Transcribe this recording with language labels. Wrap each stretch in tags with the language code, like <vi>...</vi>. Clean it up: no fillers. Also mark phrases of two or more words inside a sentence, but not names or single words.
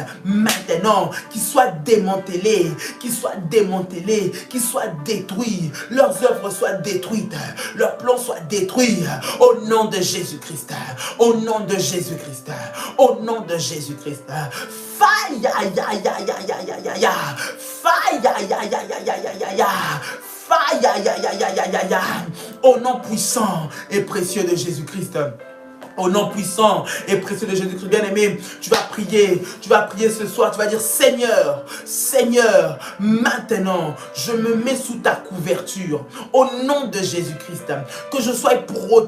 <fr>Maintenant, qu'ils soient démantelés, qu'ils soient démantelés, qu'ils soient détruits, leurs œuvres soient détruites, leurs plans soient détruits, au nom de Jésus-Christ, au nom de Jésus-Christ, au nom de Jésus-Christ. Faille, ya, ya, ya, ya, ya, ya, ya. Faille, ya, ya, ya, ya, ya, ya, ya, ya. Faille, ya, ya, ya, ya, ya, ya, ya. Au nom puissant et précieux de Jésus-Christ. Au nom puissant et précieux de Jésus-Christ, bien-aimé, tu vas prier ce soir, tu vas dire: Seigneur, Seigneur, maintenant, je me mets sous ta couverture, au nom de Jésus-Christ, que je sois protégé.</fr>